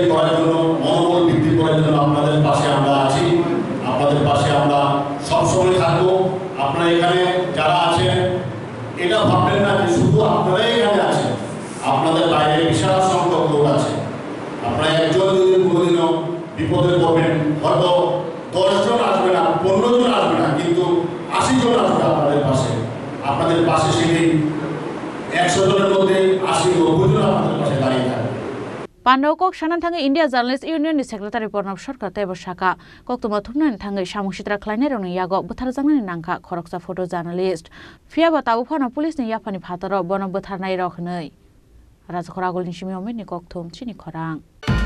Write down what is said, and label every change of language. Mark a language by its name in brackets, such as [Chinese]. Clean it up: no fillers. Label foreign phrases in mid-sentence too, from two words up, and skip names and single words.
[Bangla] করার জন্য মনোবল বৃদ্ধি করার জন্য আপনাদের পাশে আমরা আছি আপনাদের পাশে আমরা সবসময় থাকবো আপনারা এখানে যারা আছেন এটা ভাববেন না যে শুধু আপনারাই এখানে আছেন আপনাদের বাইরে বিশাল সংখ্যক লোক আছে আপনারা একজন যদি কোনোদিনও বিপদে পড়বেন হয়তো 10 জন আসবে না 15 জন আসবে না কিন্তু 80 জন আসবে আপনাদের পাশে সেই 100 জনের মধ্যে 80-90 জন আপনাদের পাশে দাঁড়িয়ে থাকবে [Kok Borok] Pandau Kok Sananthangai India Journalist Union ni Secretary Pranab Sarkar tebo Saka Koktuma Thumnan thangai Samungsitra Klainer rong yago butharjangnani nangkha khoroksa [English] photo journalist [Kok Borok] Phiaba tabu phana police ni yapani phataro bono butharnai rokhnei Rajakhoragol ni simi omen ni kokthum chini khorang